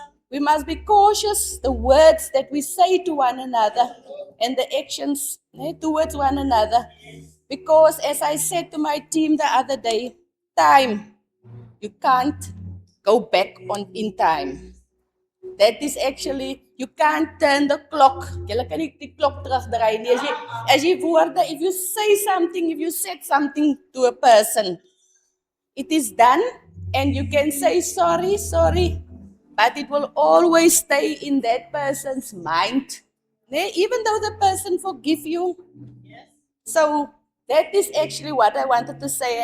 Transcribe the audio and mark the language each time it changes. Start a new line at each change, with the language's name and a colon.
English: We must be cautious the words that we say to one another and the actions towards one another. Because as I said to my team the other day, time, you can't go back on in time. That is actually, you can't turn the clock.
Afrikaans: Jy kan nie die klok terugdraai nie. As jy woorde,
English: if you say something, if you said something to a person, it is done and you can say sorry, but it will always stay in that person's mind. Even though the person forgive you. So that is actually what I wanted to say.